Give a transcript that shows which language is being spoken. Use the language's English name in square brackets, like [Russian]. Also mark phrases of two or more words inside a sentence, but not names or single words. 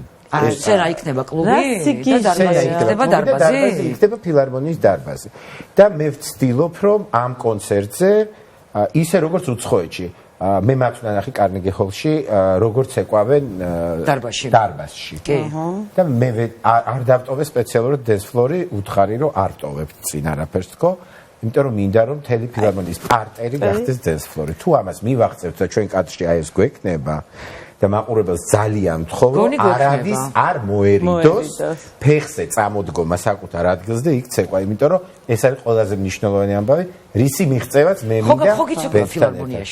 [Georgian] სცენა იქნება კლუბი და დარბაზი იქნება დარბაზი. იქნება ფილარმონიის დარბაზი. და მე ვცდილობ, რომ ამ კონცერტზე ისე როგორც უცხოეთში მე მაქვს ნახი კარნეგი ჰოლში როგორც ეკვავენ დარბაზში და მე არ დავტოვე სპეციალურად [English] dance floor- [Georgian] ი უთხარი რომ არ ტოვებ წინ არაფერს თქო იმიტომ რომ მინდა რომ მთელი ფილარმონიის პარტერი გახდეს [English] dance floor- [Georgian] ი თუ ამას მივახცევთ და ჩვენ კადრში აი ეს გვექნება და მაყურებელს ძალიან მთხოვ რომ არავის არ მოერიდოს ფეხზე წამოდგომა საკუთარ ადგილზე და იქ ცეკვა იმიტომ რომ ეს არის ყველაზე მნიშვნელოვანი ამბავი რისი მიღწევაც მე მინდა ხო გიცნობ ფილარმონიაში